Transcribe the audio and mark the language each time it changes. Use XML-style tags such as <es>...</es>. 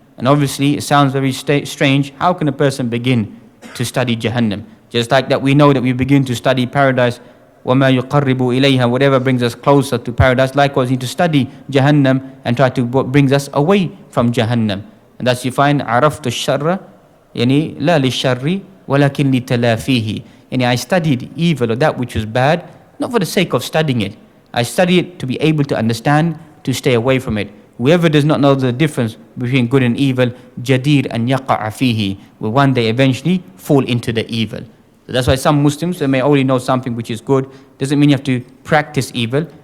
<en>And obviously it sounds very strange. How can a person begin to study Jahannam? Just like that we know that we begin to study paradise,</en> <ar>وَمَا يُقَرِّبُ إِلَيْهَا,</ar> <en>whatever brings us closer to paradise. Likewise, we need to study Jahannam and try to what brings us away from Jahannam. And thus you find</en> <ar>عَرَفْتُ الشَّرَّ لَا لِلشَّرِّ وَلَكِنْ لِتَلَافِيهِ.</ar> <en>I studied evil, or that which was bad, not for the sake of studying it. I study it to be able to understand, to stay away from it. Whoever does not know the difference between good and evil,</en> <ar>جَدِيرٌ أَنْ يَقَعَ فِيهِ,</ar> <en>will one day eventually fall into the evil. So that's why some Muslims, they may only know something which is good. Doesn't mean you have to practice evil.</en>